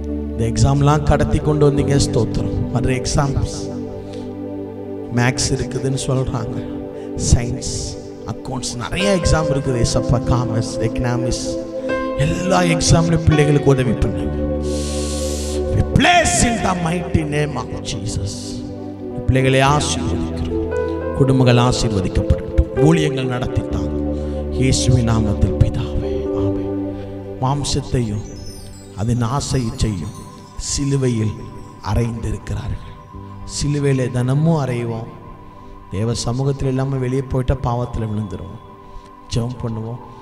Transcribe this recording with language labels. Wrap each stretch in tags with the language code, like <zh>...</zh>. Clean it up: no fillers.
<ta>இந்த எக்ஸாம்லாம் கடத்தி கொண்டு வந்தீங்க ஸ்தோத்திரம். மற்ற எக்ஸாம்ஸ் மேக்ஸ் இருக்குதுன்னு சொல்கிறாங்க, சயின்ஸ், அக்கௌண்ட்ஸ், நிறைய எக்ஸாம் இருக்குது. எஸ்எஃப்ஆ, காமர்ஸ், எக்கனாமிக்ஸ், எல்லா எக்ஸாம்லையும் பிள்ளைகளுக்கு உதவி பண்ணுங்க.</ta> <en>We place in the mighty name of Jesus.</en> <ta>பிள்ளைகளை ஆசீர்வதிக்கிறோம். குடும்பங்கள் ஆசீர்வதிக்கப்படட்டும். ஊழியங்கள் நடத்திட்டாங்க இயேசுவின் நாமத்தில் பிதாவே, ஆமென். மாம்சத்தையும் அதன் ஆசையை செய்யும் சிலுவையில் அறைந்திருக்கிறார்கள். சிலுவையில் தினமும் அறைவோம். தேவ சமூகத்தில் இல்லாமல் வெளியே போயிட்டால் பாவத்தில் விழுந்துருவோம். ஜெபம் பண்ணுவோம்.</ta>